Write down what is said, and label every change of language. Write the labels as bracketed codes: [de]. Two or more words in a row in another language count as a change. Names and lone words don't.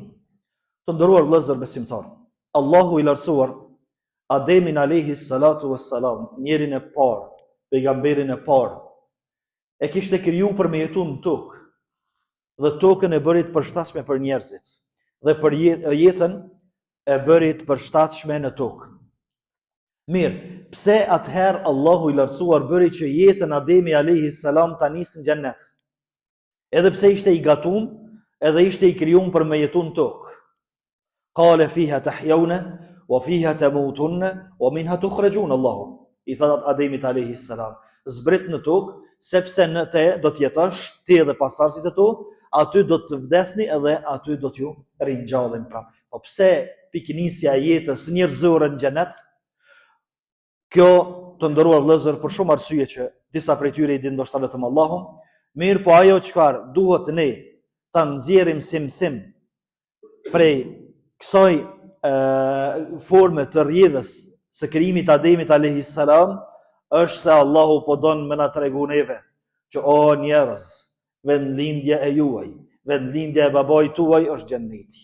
[sq] Të nderuar vëllezër besimtar, Allahu i lartësuar Ademin [ar] عليه الصلاة والسلام, [sq] njerin e parë, pejgamberin e parë, e kishte kriju për me jetu në tokë, dhe tokën e bëri të përshtatshme për njerëzit, dhe për jetën e bëri të përshtatshme në tokë. Mirë, pse atëherë Allahu i lartësuar bëri që jetën Ademi [ar] عليه السلام [sq] ta nisë në xhennet? Edhe pse ishte i gatum, edhe ishte i krijuar për me jetu në tokë. [ar] قال فيها تحيون وفيها تموتون ومنها تخرجون. [sq] Allahu i tha Ademit [ar] عليه السلام, [sq] zbrit në tokë, sepse në te do të jetosh ti edhe pasardhësit e tu, aty do të vdesni edhe aty do t'ju ringjallin prapë. Po pse piknisja e jetës njerëzore në xhenet? Kjo, të nderuar vëllezër, për shumë arsye që disa prej tyre i din ndoshta vetëm Allahu, mirë, po ajo çfarë duhet ne ta nxjerrim si mësim prej kësaj forme të rrjedhës së krijimit Ademit [ar] عليه السلام, [sq] është se Allahu po don me na tregu neve që o njerëz, vendlindja e juaj, vendlindja e babait tuaj është xheneti.